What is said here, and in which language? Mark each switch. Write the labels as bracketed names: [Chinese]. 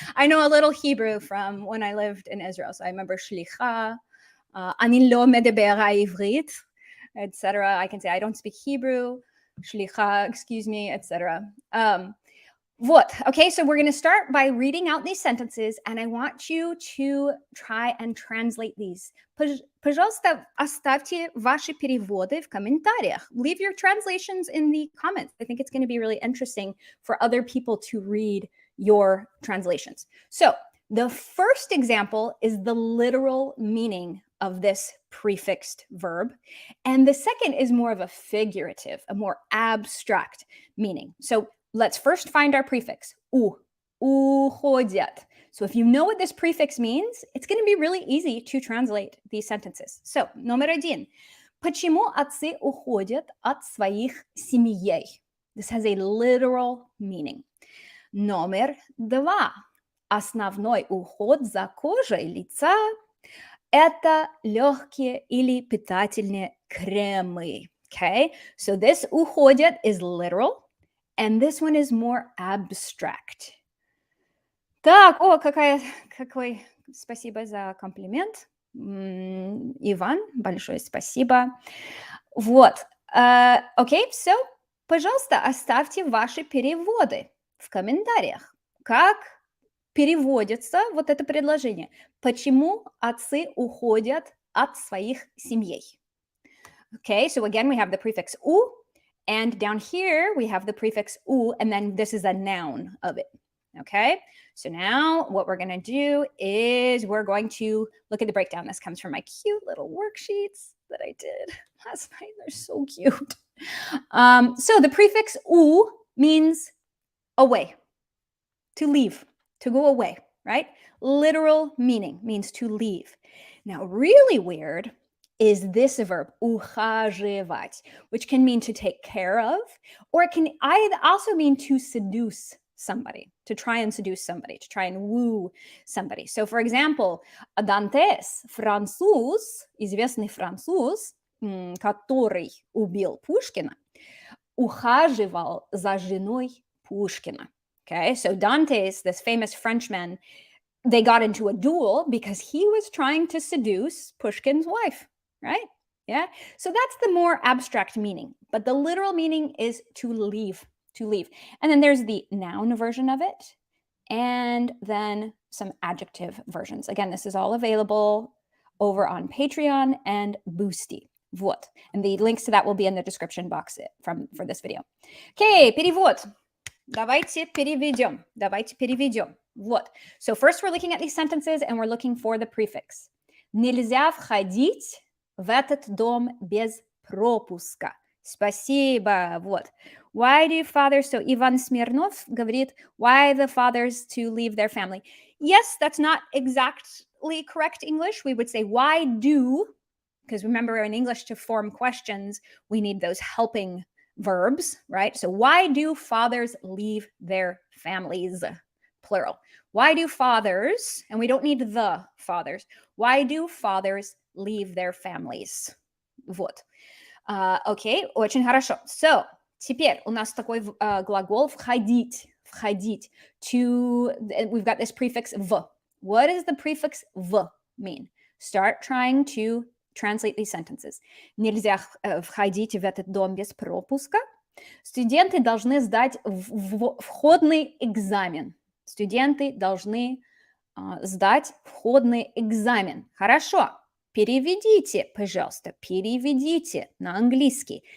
[English] I know a little Hebrew from when I lived in Israel. So I remember [Hebrew] Shlicha, Ani lo medebera ivrit, [English] etc. I can say I don't speak Hebrew, Shlicha, excuse me, etc. What? Okay, so we're going to start by reading out these sentences, and I want you to try and translate these. [Russian] Пожалуйста, оставьте ваши переводы в комментариях. [English] Leave your translations in the comments. I think it's going to be really interesting for other people to read your translations. So the first example is the literal meaning of this prefixed verb. And the second is more of a figurative, a more abstract meaning. So let's first find our prefix. Уходят. So if you know what this prefix means, it's going to be really easy to translate these sentences. [Russian] So, номер один. Почему отцы уходят от своих семей? [English] This has a literal meaning. [Russian] Номер два. Основной уход за кожей лица – это легкие или питательные кремы. [English] Okay, so this уходят is literal. And this one is more abstract. [Russian] Так, какой спасибо за комплимент. Иван, большое спасибо. Вот. Окей, so, пожалуйста, оставьте ваши переводы в комментариях. Как переводится вот это предложение? Почему отцы уходят от своих семей? [English] Okay, so again, we have the prefix u. And down here, we have the prefix u, and then this is a noun of it, okay? So now what we're going to do is we're going to look at the breakdown. This comes from my cute little worksheets that I did last night. They're so cute. So the prefix u means away, to leave, to go away, right? Literal meaning means to leave. Now, really weird is this verb, ухаживать, which can mean to take care of, or it can also mean to seduce somebody, to try and seduce somebody, to try and woo somebody. [Russian] So, for example, Дантес, француз, известный француз, который убил Пушкина, ухаживал за женой Пушкина. [English] Okay, so Dantes, this famous Frenchman, they got into a duel because he was trying to seduce Pushkin's wife. Right? Yeah. So that's the more abstract meaning. But the literal meaning is to leave, to leave. And then there's the noun version of it, and then some adjective versions. Again, this is all available over on Patreon and Boosty. [Russian] Вот. [English] And the links to that will be in the description box for this video. Okay, перевод. [Russian] Давайте переведем. Давайте переведем. Вот. [English] So first we're looking at these sentences and we're looking for the prefix. [Russian] Нельзя входить в этот дом без пропуска. Спасибо. Вот. [English] Why do fathers, so Ivan Smirnov говорит, why the fathers to leave their family? Yes, that's not exactly correct English. We would say, why do, because remember in English to form questions, we need those helping verbs, right? So why do fathers leave their families? Plural. Why do fathers, and we don't need the fathers, why do fathers leave their families? Вот. [Russian] Окей, очень хорошо. So, теперь у нас такой глагол входить. [English] Входить. We've got this prefix в. What does the prefix в mean? Start trying to translate these sentences. [Russian] Нельзя входить в этот дом без пропуска. Студенты должны сдать входный экзамен. Студенты должны сдать входный экзамен. Хорошо. Переведите, пожалуйста, переведите на английский.